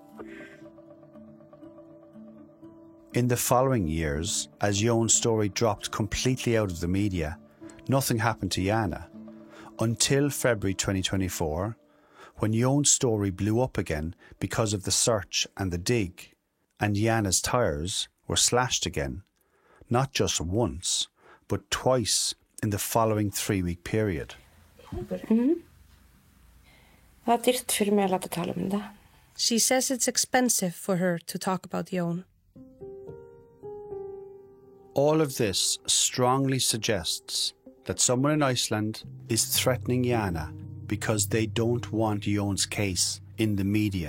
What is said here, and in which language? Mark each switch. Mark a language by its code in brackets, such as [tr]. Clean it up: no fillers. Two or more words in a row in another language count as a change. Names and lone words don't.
[en] In the following years, as Jón's story dropped completely out of the media, nothing happened to Jana, until February 2024, when Jón's story blew up again because of the search and the dig, and Jana's tyres were slashed again, not just once, but twice in the following 3-week period. [is] Það dyrt fyrir mig að láta tala það. [en] She says it's expensive for her to talk about Jón. All of this strongly suggests that someone in Iceland is threatening Jana because they don't want Jón's case in the media.